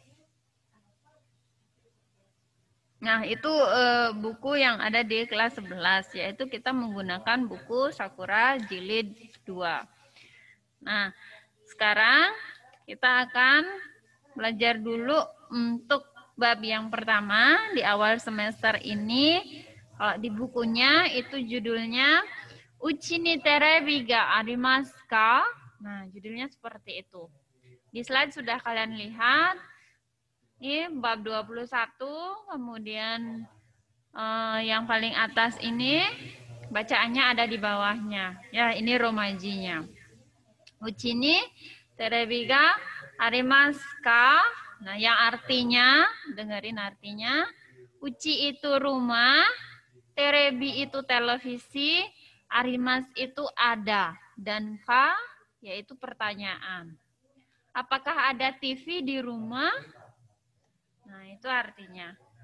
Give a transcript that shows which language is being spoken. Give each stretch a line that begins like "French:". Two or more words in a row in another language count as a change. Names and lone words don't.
Indonesian: Nah, itu buku yang ada di kelas 11, yaitu kita menggunakan buku Sakura jilid 2. Nah, sekarang kita akan belajar dulu untuk bab yang pertama di awal semester ini. Kalau di bukunya itu judulnya
Japanese: うち に テレビ が あります か?
Indonesian: Nah, judulnya seperti itu. Di slide sudah kalian lihat. Ini bab 21, kemudian yang paling atas ini bacaannya ada di bawahnya. Ya, ini romajinya.
Japanese: うち に テレビ が あります か?
Indonesian: Nah, yang artinya, dengerin artinya, uchi itu rumah, terebi itu televisi, arimas itu ada, dan ka yaitu pertanyaan. Apakah ada TV di rumah? Nah, itu artinya.